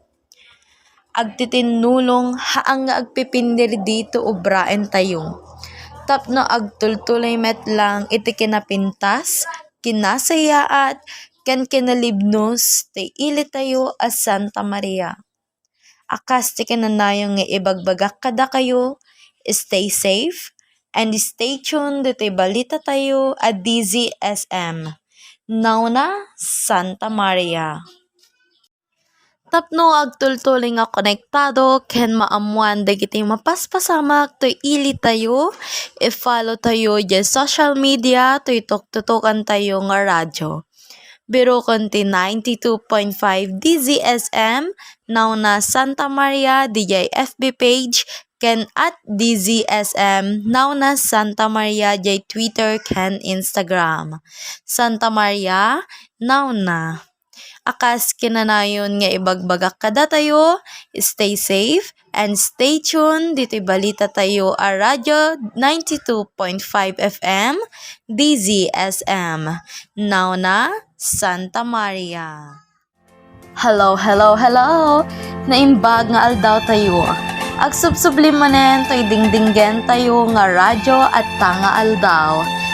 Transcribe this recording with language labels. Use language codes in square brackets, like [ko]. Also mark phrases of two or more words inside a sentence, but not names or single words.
[ilo] Agtitinulong haang nga agpipindir dito obraen tayo. Tapno agtultuloy met lang iti kinapintas, kinasayaat, ken kinalibnos ti ili tayo as Santa Maria. Akas ti kinanayon nga ibagbagak kada kayo, [en] stay safe, and stay tuned [ilo] dito balita tayo [en] at DZSM. [ilo] Nauna, Santa Maria. Tapno agtultuling nga konektado, ken maamuan dagiti mapaspasamak to ili tayo, i-follow tayo dyan [en] social media, [ilo] to itok-tutukan tayo nga radyo. Biro konti 92.5 DZSM, nauna Santa Maria, DJ FB page, ken at DZSM, nauna Santa Maria, DJ Twitter, ken Instagram. Santa Maria, nauna. Akas kinanayon nga ibagbagak kada tayo, [en] stay safe, and stay tuned, [ilo] dito balita tayo a Radyo 92.5 FM, DZSM. Nauna, Santa Maria. [en] Hello, hello, hello! [ilo] Naimbag nga aldaw tayo. Agsubsublimanen to'y dingdinggen tayo nga radyo at tanga aldaw.